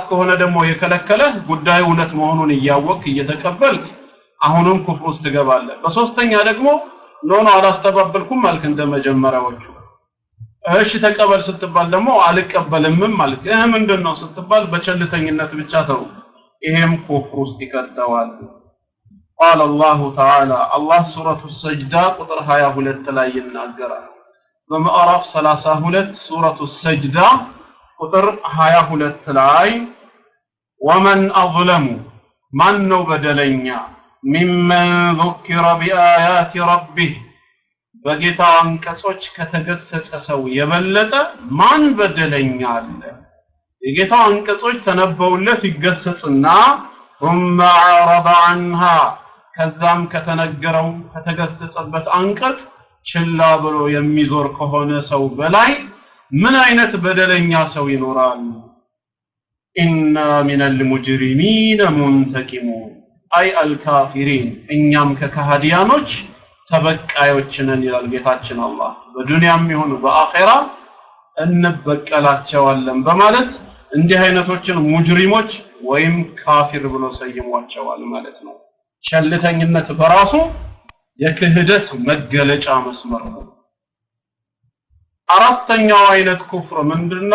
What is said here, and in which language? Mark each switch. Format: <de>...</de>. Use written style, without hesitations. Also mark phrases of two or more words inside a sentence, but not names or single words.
<am>ከሆነ ደግሞ የከለከለ ጉዳዩ እውነት መሆኑን እያወቅክ እየተቀበልክ አሁንም ኩፍር ውስጥ ትገባለህ። በሶስተኛ ደግሞ ኖ አላስተባበልኩም ማለት እንደመጀመሪያዎቹ እሺ ተቀበል ስትባል ደግሞ አልቀበልም ማለት ምንድነው ስትባል በቸልተኝነት ብቻ ተው። ይሄም ኩፍር ውስጥ ይከተዋል።</am> <ar>قال الله تعالى الله سورة السجدة قطر 22</ar> <am>ላይ ይናገራል። በምዕራፍ 32</am> <ar>سورة السجدة قطر 22</ar> <am>ላይ</am> <ar>ومن أظلم من</ar> <am>ነው በደለኛ</am> <ar>ممن ذكر بآيات ربه</ar> <am>በጌታ አንቀጾች ከተገሰጸ ሰው የበለጠ ማን በደለኛ አለ? የጌታ አንቀጾች ተነበውለት ይገሰጽና</am> <ar>ثم عرض عنها</ar> <am>ከዛም ከተነገረው ከተገሰጸበት አንቀጽ ችላ ብሎ የሚዞር ከሆነ ሰው በላይ ምን አይነት በደለኛ ሰው ይኖራል?</am> <ar>إنا من المجرمين منتقمون أي الكافرين</ar> <am>እኛም ከካህዲያኖች ተበቃዮች ነን ይላል ጌታችን አላህ። በዱንያም ይሁን በአኺራ እንበቀላቸዋለን በማለት እንዲህ አይነቶችን ሙጅሪሞች ወይም ካፊር ብሎ ሰይሟቸዋል ማለት ነው። ቸልተኝነት በራሱ የክህደት መገለጫ መስመር ነው። አራተኛው አይነት ኩፍር ምንድነው?</am>